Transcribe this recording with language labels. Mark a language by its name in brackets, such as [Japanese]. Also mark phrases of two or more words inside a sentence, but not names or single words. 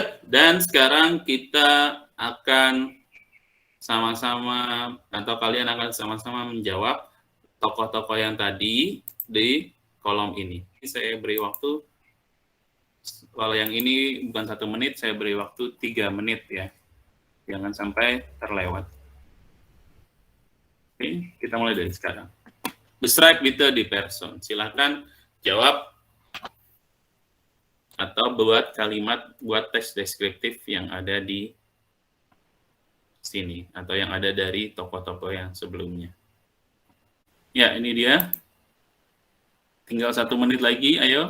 [Indonesian] Dan sekarang kita akan sama-sama atau kalian akan sama-sama menjawab tokoh-tokoh yang tadi di kolom ini. Saya beri waktu, kalau yang ini bukan 1 menit, saya beri waktu 3 menit ya. Jangan sampai terlewat. Oke, kita mulai dari sekarang. [German] Bestrike bitte die Person. [Indonesian] Silakan jawab atau buat kalimat, buat teks deskriptif yang ada di sini atau yang ada dari tokoh-tokoh yang sebelumnya. Ya, ini dia. Tinggal 1 menit lagi, ayo.